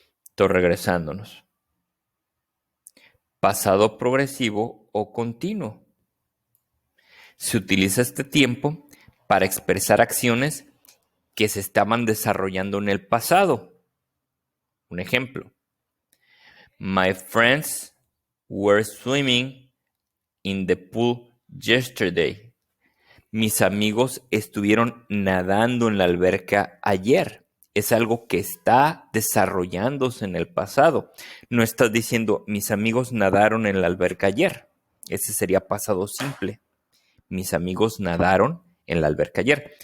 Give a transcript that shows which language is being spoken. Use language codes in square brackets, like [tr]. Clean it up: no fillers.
[es] Entonces, regresándonos. Pasado progresivo o continuo. Se utiliza este tiempo para expresar acciones que se estaban desarrollando en el pasado. Un ejemplo. [en] My friends were swimming in the pool yesterday. [es] Mis amigos estuvieron nadando en la alberca ayer. Es algo que está desarrollándose en el pasado. No estás diciendo, mis amigos nadaron en la alberca ayer. Ese sería pasado simple. Mis amigos nadaron en la alberca ayer.